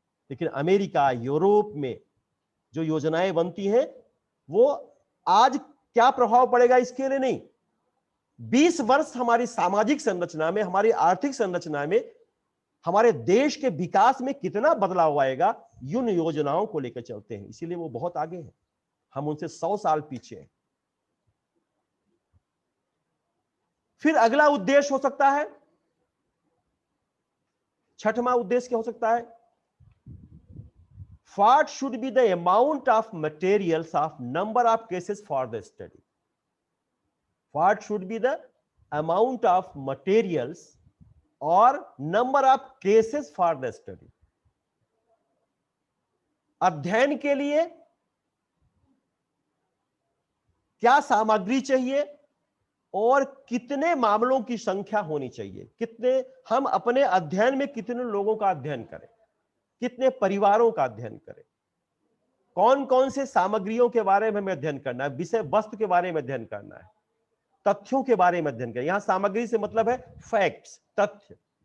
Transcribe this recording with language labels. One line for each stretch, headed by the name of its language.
Hindi: लेकिन America, Europe में जो योजनाएं बनती हैं वो आज क्या प्रभाव पड़ेगा इसके लिए नहीं, 20 वर्ष हमारी सामाजिक संरचना में, हमारी आर्थिक संरचना में, हमारे देश के विकास में कितना बदलाव आएगा, इन योजनाओं को लेकर चलते हैं। इसीलिए वो बहुत आगे हैं, हम उनसे 100 साल पीछे हैं। फिर अगला उद्देश्य हो सकता है, छठवां उद्देश्य क्या हो सकता है?
English: What should be the amount of materials of number of cases for the study? What should be the amount of materials or number of cases for the study?
Hindi: अध्ययन के लिए क्या सामग्री चाहिए और कितने मामलों की संख्या होनी चाहिए, कितने, हम अपने अध्ययन में कितने लोगों का अध्ययन करें, कितने परिवारों का अध्ययन करें, कौन कौन से सामग्रियों के बारे में हमें अध्ययन करना है, विषय वस्तु के बारे में अध्ययन करना है, तथ्यों के बारे में अध्ययन करना। यहां सामग्री से मतलब है फैक्ट्स, तथ्य।